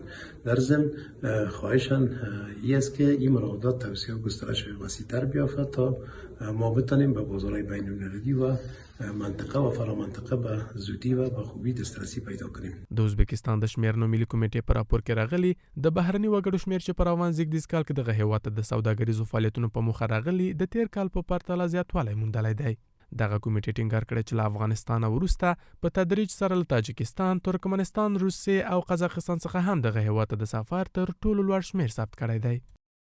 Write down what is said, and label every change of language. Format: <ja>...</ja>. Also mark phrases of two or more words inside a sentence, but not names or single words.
<fa>در ضمن خواهشان این است که این مراودات توسعه و گسترش وسیع‌تر بیافت تا ما بتوانیم به بازارهای بین‌المللی و منطقه و فرامنطقه به زودی و به خوبی دسترسی پیدا کنیم.</fa> <ps>د ازبکستان د شمیرنو ملي کمیټې په راپور کې راغلي د بهرني وګړو شمیر چې په روان زیږدیز کال کې دغه هیواد ته د سوداګریزو فعالیتونو په موخه راغلي د تیر کال په پرتله زیاتوالی موندلی دی. دغه کمیټې ټینګار کړی چې له افغانستان وروسته په تدریج سره له تاجکستان، ترکمنستان، روسیې او قزاقستان څخه هم دغه هیواد ته د سفر تر ټولو لوړ شمیر ثبت کړی دی.</ps>